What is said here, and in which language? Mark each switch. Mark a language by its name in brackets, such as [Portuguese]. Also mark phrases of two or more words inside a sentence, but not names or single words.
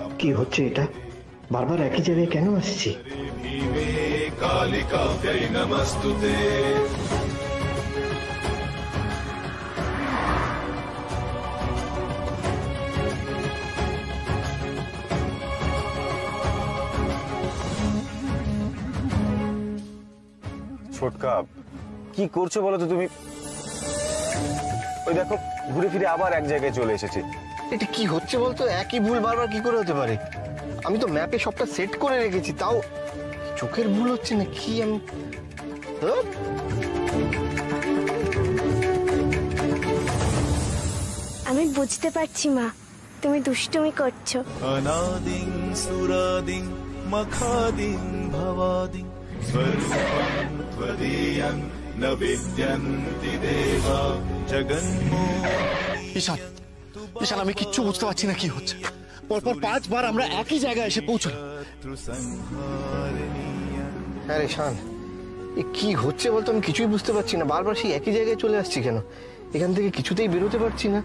[Bangla] কি হচ্ছে এটা? বারবার একই জায়গায় কেন আসছি? [Sanskrit] भीमे कालिकाव्यै नमस्तुते। [Bangla] ছোটকা, কি করছো বলো তো তুমি? ওই দেখো, ঘুরে ফিরে আবার এক জায়গায় চলে এসেছি। এটা কি হচ্ছে বলতো? একই ভুল বারবার কি করে হতে পারে? আমি তো ম্যাপে সবটা সেট করে রেখেছি, তাও চোখের ভুল হচ্ছে না কি? আমি বুঝতে পারছি মা, তুমি দুষ্টুমি করছো। [Sanskrit] अनादिं सुरादिं मखादिं भवादिं स्वरूपं त्वदीयं न विद्यन्ति देवा जगन्मो। [Bangla] ঈশান, ঈশান, আমি কিচ্ছু বুঝতে পারছি না কি হচ্ছে। পরপর 5 বার আমরা একই জায়গায় এসে পৌঁছলাম। হ্যাঁ রে শান, এ কি হচ্ছে বলতো? আমি কিছুই বুঝতে পারছি না, বারবার সেই একই জায়গায় চলে আসছি কেন? এখান থেকে কিছুতেই বেরোতে পারছি না।